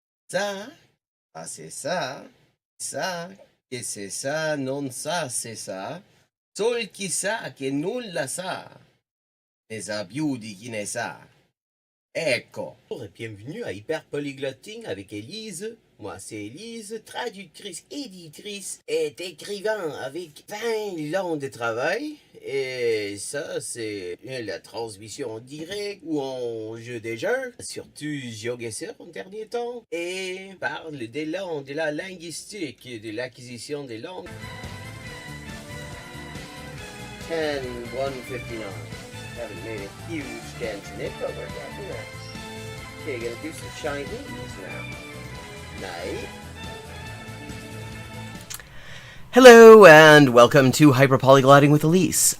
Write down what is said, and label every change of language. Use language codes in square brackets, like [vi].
[fr] Ça, c'est ça, que c'est ça, non ça, c'est ça. [it] Sol chi sa che nulla sa, ne sa più di chi ne sa. Ecco. [fr] Bonjour et bienvenue à Hyper Polyglotting avec Élise. Moi c'est Élise, traductrice, éditrice et écrivain avec 20 ans de travail. Et ça c'est la transmission en direct ou en jeu des jeux, surtout GeoGuessr en dernier temps. Et parle des langues, de la linguistique, de l'acquisition des langues. 10-159. [en] Haven't made a huge dent in it, but we're getting there. Okay, gonna do some Chinese now. Night. Hello, and welcome to Hyperpolyglotting with Elise.